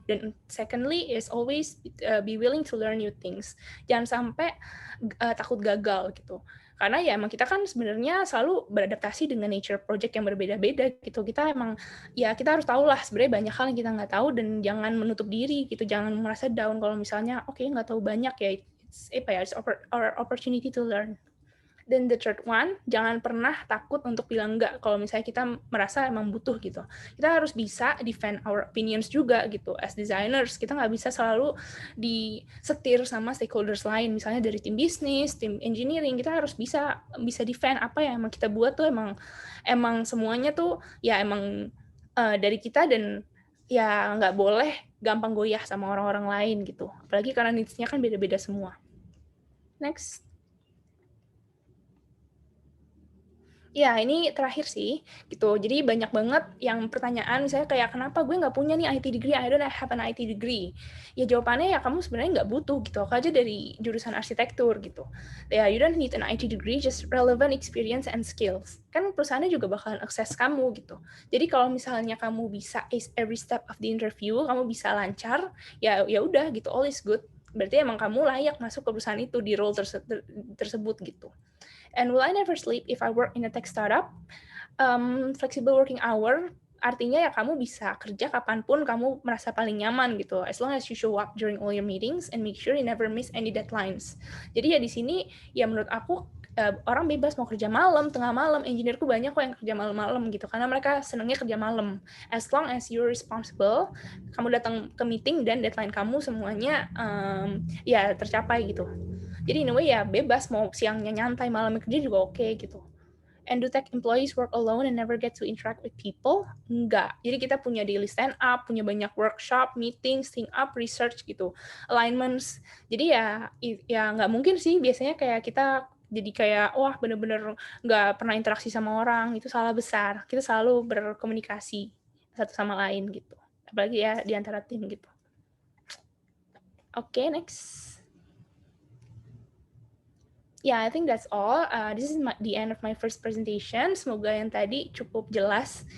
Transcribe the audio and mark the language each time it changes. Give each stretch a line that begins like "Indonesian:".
Indonesian: Dan
English: secondly is always be willing to learn new things.
Indonesian: Jangan sampai takut gagal gitu. Karena ya emang kita kan sebenarnya selalu beradaptasi dengan nature project yang berbeda-beda gitu. Kita harus tahu lah sebenarnya banyak hal yang kita nggak tahu, dan jangan menutup diri gitu. Jangan merasa down kalau misalnya oke, nggak tahu banyak ya.
English: It's our opportunity to learn.
Indonesian: Dan
English: the third one,
Indonesian: jangan pernah takut untuk bilang enggak kalau misalnya kita merasa emang butuh gitu. Kita harus bisa
English: defend our opinions
Indonesian: juga gitu.
English: As designers,
Indonesian: kita nggak bisa selalu disetir sama stakeholders lain. Misalnya dari tim bisnis, tim engineering, kita harus bisa defend apa yang emang kita buat tuh emang semuanya tuh ya emang dari kita, dan ya nggak boleh gampang goyah sama orang-orang lain gitu. Apalagi karena needs-nya kan beda-beda semua. Next. Ya, ini terakhir sih, gitu. Jadi banyak banget yang pertanyaan, misalnya kayak, kenapa gue nggak punya nih IT degree,
English: I don't have an IT degree.
Indonesian: Ya jawabannya ya kamu sebenarnya nggak butuh, gitu. Aku aja dari jurusan arsitektur, gitu.
English: Ya, you don't need an IT degree, just relevant experience and skills.
Indonesian: Kan perusahaannya juga bakalan akses kamu, gitu. Jadi kalau misalnya kamu bisa
English: ace every step of the interview,
Indonesian: kamu bisa lancar, ya udah, gitu,
English: all is good.
Indonesian: Berarti emang kamu layak masuk ke perusahaan itu, di role tersebut, gitu.
English: And will I never sleep if I work in a tech startup?
Indonesian: Flexible working hour artinya ya kamu bisa kerja kapanpun kamu merasa paling nyaman gitu.
English: As long as you show up during all your meetings and make sure you never miss any deadlines.
Indonesian: Jadi ya di sini ya menurut aku orang bebas mau kerja malam, tengah malam. Engineerku banyak kok yang kerja malam-malam gitu, karena mereka senangnya kerja malam.
English: As long as you're responsible,
Indonesian: kamu datang ke meeting dan deadline kamu semuanya ya tercapai gitu. Jadi
English: in a way
Indonesian: ya bebas, mau siangnya nyantai, malamnya kerja juga oke gitu.
English: And do tech employees work alone and never get to interact with people?
Indonesian: Enggak. Jadi kita punya daily stand up, punya banyak workshop, meetings, think up, research gitu, alignments. Jadi ya nggak mungkin sih biasanya kayak kita jadi kayak wah bener-bener nggak pernah interaksi sama orang, itu salah besar. Kita selalu berkomunikasi satu sama lain gitu. Apalagi ya di antara tim gitu. Oke, next.
English: Yeah, I think that's all. This is the end of my first presentation.
Indonesian: Semoga yang tadi cukup jelas.